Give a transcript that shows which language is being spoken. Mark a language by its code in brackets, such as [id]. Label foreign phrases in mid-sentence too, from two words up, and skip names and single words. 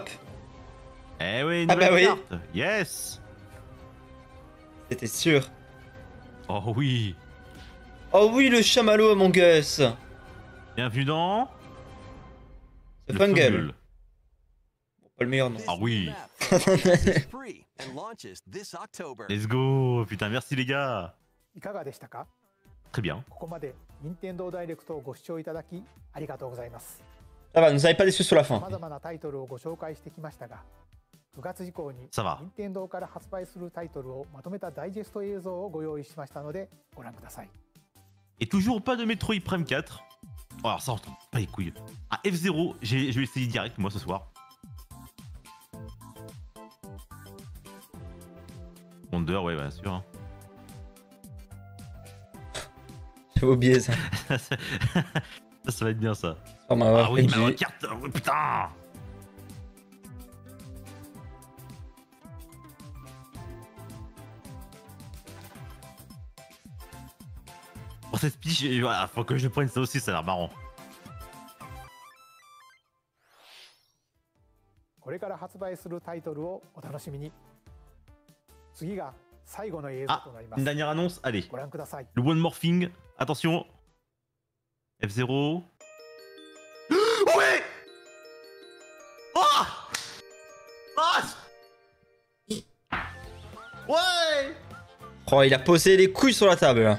[fr] Eh oui, une ah bah oui. carte. Yes. C'était sûr. Oh oui. Oh oui, le chamallow Among Us. Bienvenue dans... C'est Fungal. Bon, pas le meilleur nom. Ah oui. [en] Let's go. [fr] Putain, merci les gars. [ja] いかがでしたか？ [fr] Très bien. [ja] ここまで任天堂ダイレクトをご視聴いただきありがとうございます。 [fr] Ça va, nous avez pas déçus sur la fin. [ja] 様々なタイトルをご紹介してきましたが、9月以降に [fr] Ça va. [ja] 任天堂から発売するタイトルをまとめたダイジェスト映像をご用意しましたのでご覧ください。 [fr] Et toujours pas de Metroid Prime 4. Oh, alors ça on retrouve pas les couilles. Ah, F0, je vais essayer direct moi ce soir. Wonder, ouais, bien sûr. Hein. J'ai oublié ça. Ça va être bien ça. Oh, ah oui, ma carte, oh, putain. Pour cette piche, voilà, faut que je prenne ça aussi, ça a l'air marrant. [ja] 発売するタイトルをお楽しみに。次が最後の映像 Ah, となりま [fr] une [ja] す。 [fr] dernière annonce, allez. [ja] ご覧ください。 [fr] Le [en] one morphing, [fr] attention. F0. Ouais. Ah. Ah. Ouais. Oh, il a posé les couilles sur la table. Là.